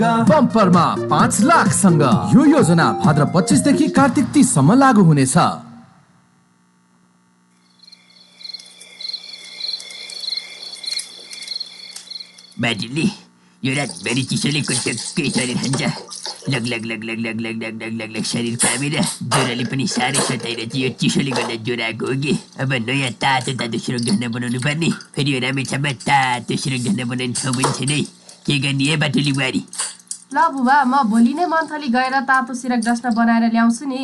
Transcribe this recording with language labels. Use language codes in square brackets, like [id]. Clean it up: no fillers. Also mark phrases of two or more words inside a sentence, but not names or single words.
[ne] बम्परमा 5 लाख सँग। यो योजना भाद्र 25 देखि कार्तिक 30 सम्म लागू हुनेछ। बाटुले यो रातभरि चिसोले कटक्कै शरीर खान्छ, लग लग लग लग लग लग लग लग लग लग शरीर कामेर ज्वरोले पनि साह्रै सताएर चाहिँ यो चिसोले गर्दा ज्वरो आएको हो कि। अब नयाँ तातो तातो सुरग ढल्ना बनाउनु पर्ने, फेरि यो रामेछापमा तातो सुरग ढल्ना बनाउने ठाउँ पनि छैन है। के गर्ने है बाटुली बुहारी? ल बुबा, म भोलि नै मन्थली गएर तातो सिरक डस्ना बनाएर ल्याउँछु नि।